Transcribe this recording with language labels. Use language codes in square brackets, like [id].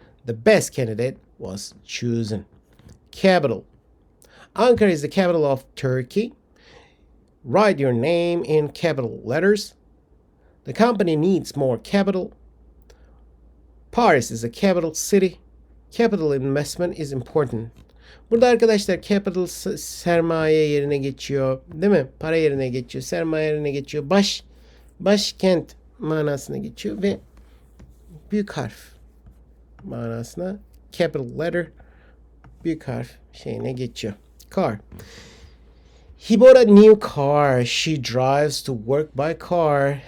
[en] The best candidate was chosen. Capital. Ankara is the capital of Turkey. Write your name in capital letters. The company needs more capital. Paris is a capital city. Capital investment is important. [tr] Burada arkadaşlar capital sermaye yerine geçiyor. Değil mi? Para yerine geçiyor. Sermaye yerine geçiyor. Başkent manasına geçiyor ve büyük harf manasına capital letter büyük harf geçiyor. [en] Car. He bought a new car. She drives to work by car.